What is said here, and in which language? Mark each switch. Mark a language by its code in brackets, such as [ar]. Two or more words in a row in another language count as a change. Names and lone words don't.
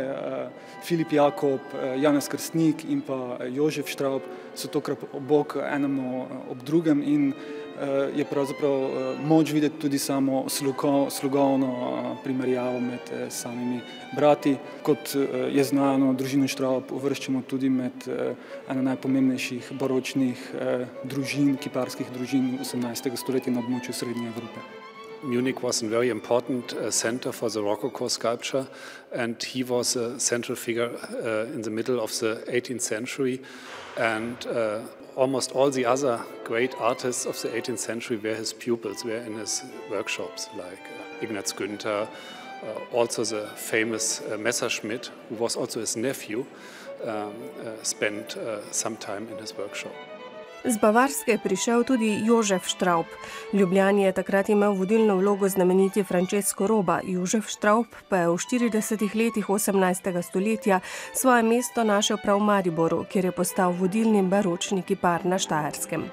[sl] Filip Jakob, Janez Krstnik in pa Jožef Štravb so tokrat obok enemu ob drugem in je pravzaprav moč videti tudi samo slogovno primerjavo med samimi brati. Kot je znano, družino Štravb uvrščamo tudi med eno najpomembnejših baročnih družin, kiparskih družin 18. stoletja na območju Srednje Evrope. [en] Munich was a very important center for the Rococo sculpture, and he was a central figure in the middle of the 18th century, and almost all the other great artists of the 18th century were his pupils, were in his workshops, like Ignaz Günther, also the famous Messerschmitt, who was also his nephew, spent some time in his workshop. [sl] Z Bavarske je prišel tudi Jožef Štravb. V Ljubljani je takrat imel vodilno vlogo znameniti Francesco Roba. Jožef Štravb pa je v 40 letih 18. stoletja svoje mesto našel prav v Mariboru, kjer je postal vodilni baročni kipar na Štajerskem.